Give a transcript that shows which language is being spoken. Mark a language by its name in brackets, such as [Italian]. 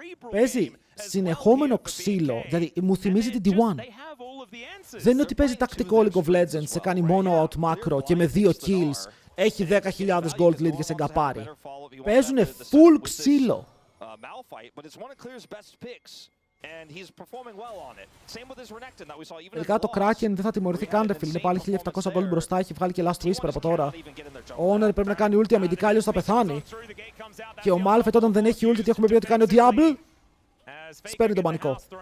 [Greek] Παίζει συνεχόμενο ξύλο, δηλαδή μου θυμίζει την T1. Δεν είναι ότι παίζει τακτικό League of Legends, σε κάνει μόνο out macro και με 2 kills έχει 10.000 gold lead και σε γκαπάρει. Παίζουνε full ξύλο. [English] Malphite, but it's one of Clear's best picks, and he's performing well on it. Same with his Renekton that we saw even. [Greek] Τελικά το Kraken δεν θα τιμωρηθεί καν, ρε φίλε. Είναι πάλι 1.700 gold μπροστά, έχει βγάλει και last whisper από τώρα. Ο Honor πρέπει να κάνει ulti αμυντικά, αλλιώς θα πεθάνει. Και ο Malphite όταν δεν έχει ulti, τι έχουμε πει ότι κάνει ο Diablo? Σπέρνει τον πανικό.